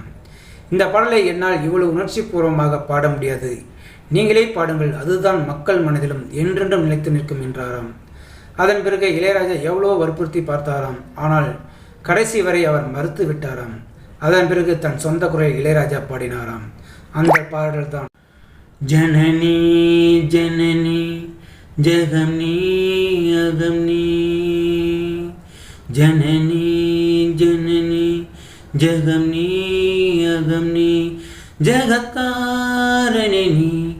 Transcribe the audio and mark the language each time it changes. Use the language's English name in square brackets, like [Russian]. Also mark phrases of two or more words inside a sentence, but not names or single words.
[Tamil] இந்த பாடலை என்னால் இவ்வளவு உணர்ச்சி பூர்வமாக பாட முடியாது, நீங்களே பாடுங்கள், அதுதான் மக்கள் மனதிலும் என்றென்றும் நிலைத்து நிற்கும் என்றாராம். அதன் பிறகு இளையராஜா எவ்வளோ வற்புறுத்தி பார்த்தாராம். ஆனால் கடைசி வரை அவர் மறுத்து விட்டாராம். அதன் பிறகு தன் சொந்த குரலில் இளையராஜா பாடினாராம். அந்த பாடல் தான் ஜனனி ஜனனி ஜகம்நீ அகம்நீ, ஜனனி ஜனனி ஜகம்நீ அகம்நீ, ஜகத்காரணி நீ